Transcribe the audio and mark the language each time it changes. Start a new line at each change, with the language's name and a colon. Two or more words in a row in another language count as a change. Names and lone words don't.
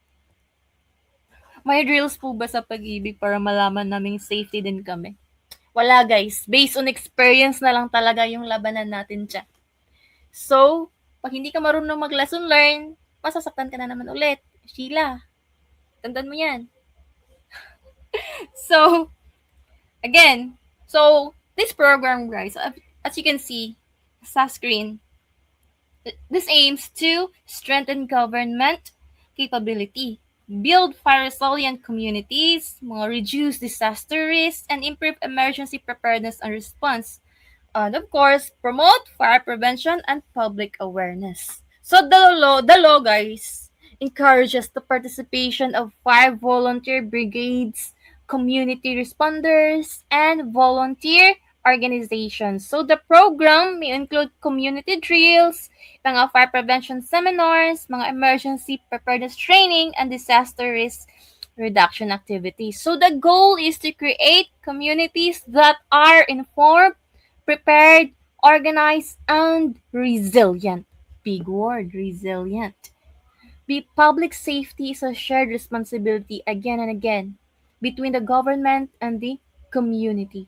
Filipino: May drills po ba sa pag-ibig para malaman naming safety din kami? Wala, guys.
English: Based on experience
Filipino: na lang talaga yung labanan natin dyan. So, pag hindi ka marunong mag-
English: lesson learn,
Filipino: masasaktan ka na naman ulit. Sheila, tandaan mo yan.
English: So, again, this program, guys, as you can see sa screen, this aims to strengthen government capability, build fire-resilient communities, reduce disaster risks, and improve emergency preparedness and response. And of course, promote fire prevention and public awareness. So the law, guys, encourages the participation of 5 volunteer brigades, community responders, and volunteer organizations. So the program may include community drills, mga fire prevention seminars, mga emergency preparedness training, and disaster risk reduction activities. So the goal is to create communities that are informed, prepared, organized, and resilient. Big word, resilient. Public safety is a shared responsibility again and again between the government and the community.